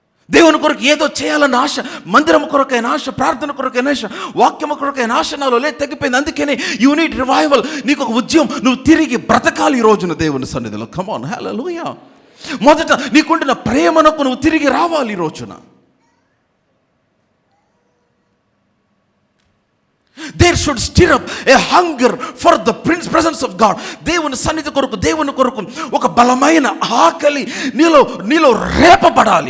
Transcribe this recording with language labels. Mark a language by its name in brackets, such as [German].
[Telugu] దేవుని కొరకు ఏదో చేయాలన్న ఆశ, మందిరం కొరకైన ఆశ, ప్రార్థన కొరకైన ఆశ, వాక్యము కొరకైన ఆశ నాలో తగ్గిపోయింది. అందుకనే [English] You need revival. [Telugu] నీకు ఒక ఉద్యమం, నువ్వు తిరిగి బ్రతకాలి ఈ రోజున దేవుని సన్నిధిలో. [English] Come on, hallelujah. [Telugu] మొదట నీకుండిన ప్రేమనకు నువ్వు తిరిగి రావాలి ఈ రోజున. [English] There should stir up a hunger for the presence of God. [Telugu] దేవుని సన్నిధి కొరకు, దేవుని కొరకు ఒక బలమైన ఆకలి నీలో రేపబడాలి.